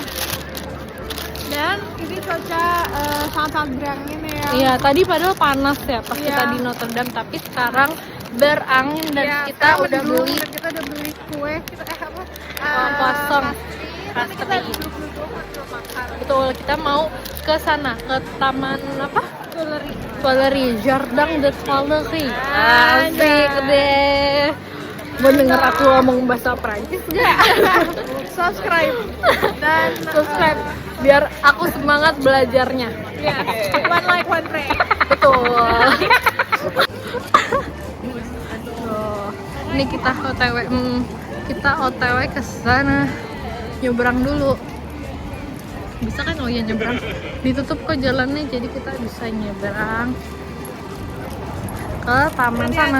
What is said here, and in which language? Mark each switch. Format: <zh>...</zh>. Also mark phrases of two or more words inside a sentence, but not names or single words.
<id>Dan ini cuaca sangat-sangat berangin ya. Iya, tadi padahal panas ya pas Iya. kita di Notre Dame, tapi sekarang berangin dan Iya, kita udah beli kita udah beli kue. Kita apa? kosong. Nanti kita Pastry. duduk-duduk makan. Betul, kita mau ke sana, ke taman apa? Tuileries. Tuileries, Jardin de Tuileries. Anjay. Asik deh. Mau denger aku ngomong bahasa Prancis gak? Subscribe dan Subscribe biar aku semangat belajarnya. ya,</id> <en>one like one pray.</en> <id>Betul. Tuh. Ini kita OTW ke sana. Nyebrang dulu. Bisa kan? Oh ya, nyebrang. Ditutup kok jalannya, jadi kita bisa nyebrang ke taman sana.</id>